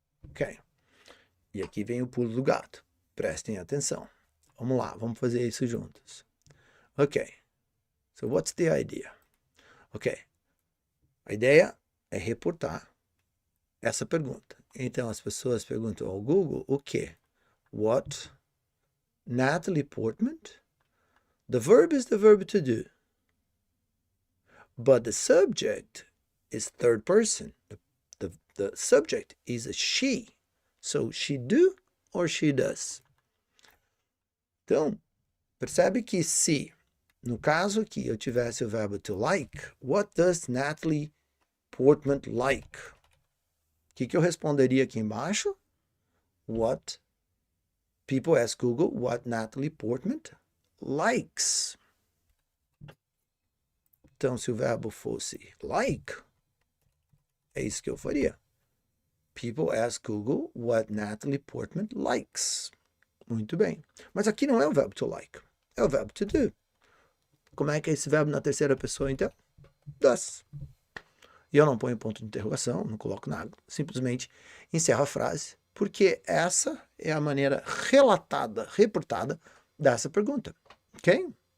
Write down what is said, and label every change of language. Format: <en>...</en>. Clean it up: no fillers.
<pt>Ok. E aqui vem o pulo do gato. Prestem atenção. Vamos lá, vamos fazer isso juntos. Ok.</pt> <en>So what's the idea?</en> <pt>Ok. A ideia é reportar essa pergunta. Então as pessoas perguntam ao Google o quê?</pt> <en>What Natalie Portman? The verb is the verb to do. But the subject is third person. The subject is a she. So she do or she does.</en> <pt>Então, percebe que se, no caso aqui, eu tivesse o verbo to like,</pt> <en>what does Natalie Portman like?</en> <pt>O que eu responderia aqui embaixo?</pt> <en>What people ask Google what Natalie Portman likes.</en> <pt>Então, se o verbo fosse like, é isso que eu faria.</pt> <en>People ask Google what Natalie Portman likes.</en> <pt>Muito bem. Mas aqui não é o verbo to like, é o verbo to do. Como é que é esse verbo na terceira pessoa, então? Does. E eu não ponho ponto de interrogação, não coloco nada. Simplesmente encerro a frase, porque essa é a maneira relatada, reportada dessa pergunta. Ok?</pt>